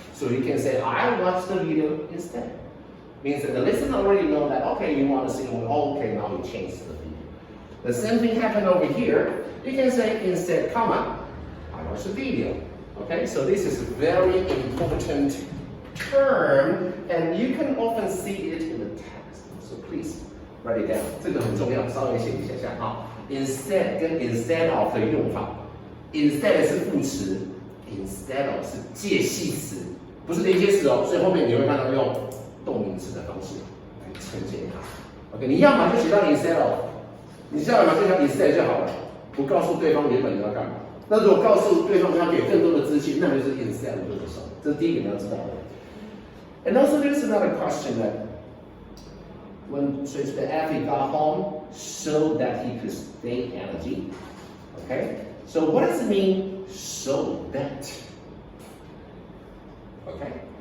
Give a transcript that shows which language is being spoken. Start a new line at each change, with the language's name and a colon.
English: So you can say, I watched the video instead. Means that the listener already know that, okay, you want to see a movie. Oh, okay, now we change the video. The same thing happened over here. You can say instead, comma, I watched the video. Okay, so this is a very important term, and you can often see it in the text. So please write it down.
Chinese: 这个很重要，稍微写一下哈。Instead 跟 instead of 的用法 ，instead 是副词 ，instead of 是介系词，不是连接词哦。所以后面你会看到用动名词的方式来呈现它。 OK， 你要么就写到 instead of， 你要么就讲 instead 就好了，不告诉对方原本你要干嘛。那如果告诉对方要给更多的资讯，那就是 instead 就不少。这是第一个你要知道的。
English: And also there's another question that when Shakespeare after he got home, so that he could stay energy. Okay? So what does it mean, so that? Okay?